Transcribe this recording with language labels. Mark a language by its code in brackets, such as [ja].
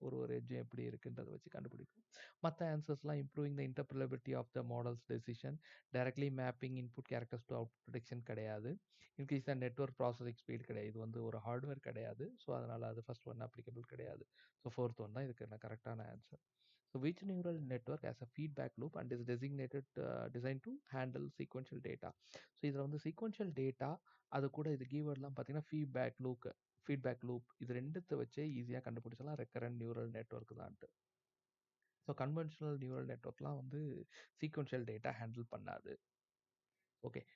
[ta] ஒரு ஒரு எட்ஜும் எப்படி இருக்குன்றத வச்சு கண்டுபிடிக்கும். மத்த ஆன்சர்ஸ்லாம் [en] Improving the interpretability of the model's decision. Directly mapping input characters to output prediction [ta] கிடையாது. [en] increase the network processing speed [ta] கிடையாது. இது வந்து ஒரு ஹார்ட்வேர் கிடையாது. ஸோ அதனால அது ஃபர்ஸ்ட் ஒன் அப்ளிகபிள் கிடையாது. ஸோ ஃபோர்த் ஒன் தான் இதுக்கு கரெக்டான answer. [en] So which neural network has a feedback loop and is designed to handle sequential data. [ta] So இதில் வந்து sequential data அது கூட இது கீவேர்ட்லாம் பார்த்தீங்கன்னா ஃபீட்பேக் லூப் இது ரெண்டுத்தை வச்சே ஈஸியாக கண்டுபிடிச்சலாம் recurrent neural network தான்ட்டு. So conventional neural நெட்வொர்க்லாம் வந்து சீக்வென்ஷியல் டேட்டா ஹேண்டில் பண்ணாது. ஓகே.